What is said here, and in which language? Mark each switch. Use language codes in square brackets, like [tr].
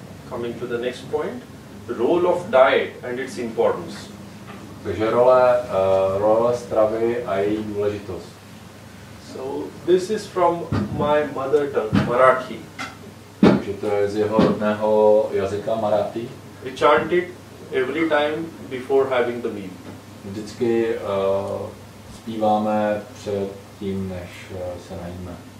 [en] Coming to the next point, role of diet and its importance. [cs] Takže role stravy a její důležitost. [en] So this is from my mother tongue, Marathi. [cs] Takže to je z jeho rodného jazyka Marathi. [en] We chant it every time before having the meal. [cs] Vždycky zpíváme před tím, než se najíme.